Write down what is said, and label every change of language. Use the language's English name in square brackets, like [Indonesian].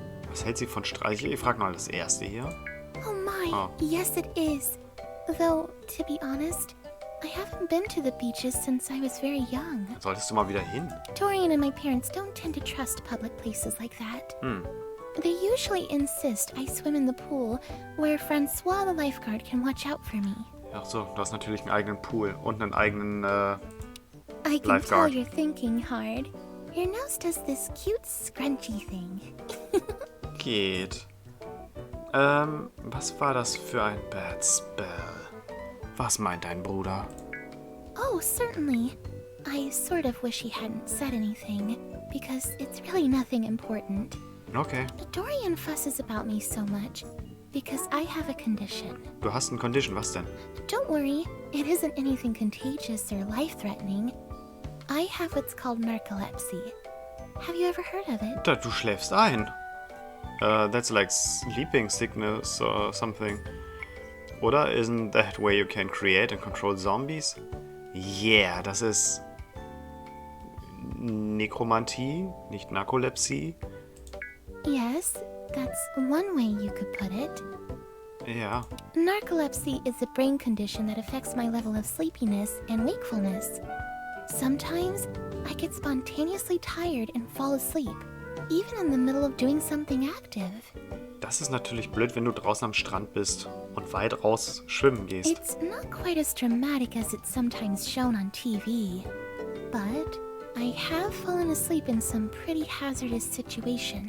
[German] Was hält sie von Streicheln? Ich frage mal das erste hier. [English] Oh my, Oh. yes it is. Though, to be honest, I haven't been to the beaches since I was very young. [German] Dann solltest du mal wieder hin. [English] Dorian and my parents don't tend to trust public places like that. They usually insist I swim in the pool, where Francois the lifeguard can watch out for me. [German] Ach so, du hast natürlich einen eigenen Pool und einen eigenen, [English] I can tell Lifeguard. you're thinking hard. Your nose does this cute scrunchy thing. [German] geht. Was war das für ein Bad Spell? Was meint dein Bruder? [English] Oh, certainly. I sort of wish he hadn't said anything, because it's really nothing important. Okay, Dorian fusses about me so much, because I have a condition. [German] du hast eine Condition, was denn? [English] Don't worry, it isn't anything contagious or life-threatening. I have what's called narcolepsy. Have you ever heard of it? [German] Du schläfst ein. [English] That's like sleeping sickness or something. Oder? Isn't that where you can create and control zombies? [German] Yeah, das ist Nekromantie, nicht Narkolepsie. [English] Yes, that's one way you could put it. [German] Ja. [English] Narcolepsy is a brain condition that affects my level of sleepiness and wakefulness. Sometimes, I get spontaneously tired and fall asleep, even in the middle of doing something active. [German] Das ist natürlich blöd, wenn du draußen am Strand bist und weit raus schwimmen gehst. [English] It's not quite as dramatic as it's sometimes shown on TV, but I have fallen asleep in some pretty hazardous situations.